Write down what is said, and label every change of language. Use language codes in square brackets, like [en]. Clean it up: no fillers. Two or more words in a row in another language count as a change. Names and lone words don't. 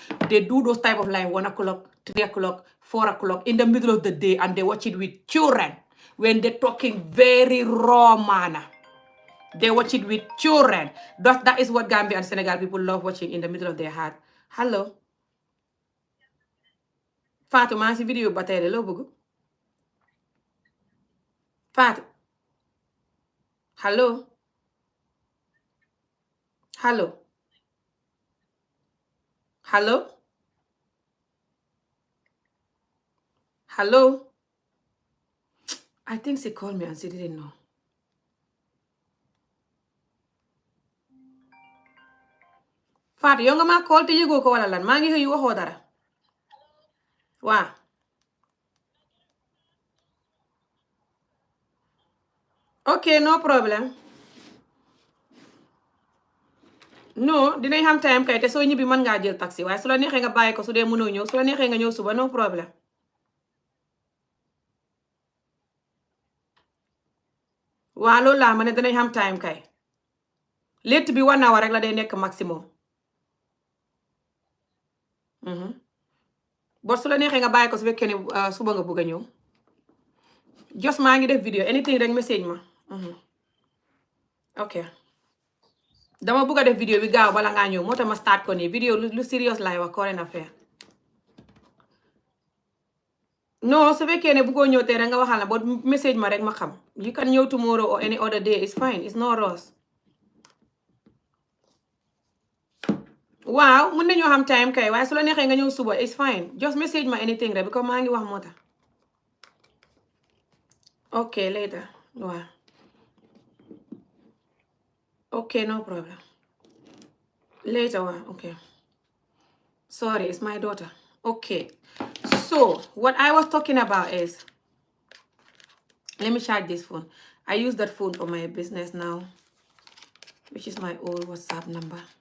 [en] They do those type of live 1 o'clock, 3 o'clock, 4 o'clock in the middle of the day, and they watch it with children when they're talking very raw manner. They watch it with children. That is what Gambia and Senegal people love watching in the middle of their heart. Hello, [wo] Fatou, maa ngi si vidéo ba tey de loo bëgg Fatou. [en] Hello, hello, hello, hello. I think she called me and she didn't know. [wo] Fatou, yow nga maa call te yëgoo ko wala lan? Maa ngi xëy waxoo dara. Waa. [en] Ok, no problem. No, [wo] dinañ xam time kay te soo ñibbi mën ngaa jël taxi, waaye su la neexee nga bàyyi ko su dee mënoo ñëw, su la neexee nga ñëw suba, [en] no problem. [wo] waa loolu laa ma ne dinañ xam time kay. létt bi 1 hour rek la day nekk maximum. Bot su la neexee nga bàyyi ko su fekkee ne suba nga bëgg a ñëw. Jos maa ngi def vidéo anything rek message ma. [en] Ok. [wo] Dama bëgg a def vidéo bi gaaw bala ngaa ñëw moo tax ma start ko nii vidéo lu serious laay wax current affaire. No, su fekkee ne bëggoo ñëw tey rek nga waxal na bot message ma rek ma xam. [en] You can ñëw tomorrow or any other day, it's fine, it's no rush. [wo] Waaw mun nañoo xam time kay waaye su la neexee nga ñëw suba [en] it's fine, just message [wo] ma anything rek because maa ngi wax moo tax. [en] Ok, later. Waaw. Ok, no problem. Later, waaw, ok. Sorry, it's my daughter. Okay. So, what I was talking about is, let me charge this phone. I use that phone for my business now, which is my old WhatsApp number.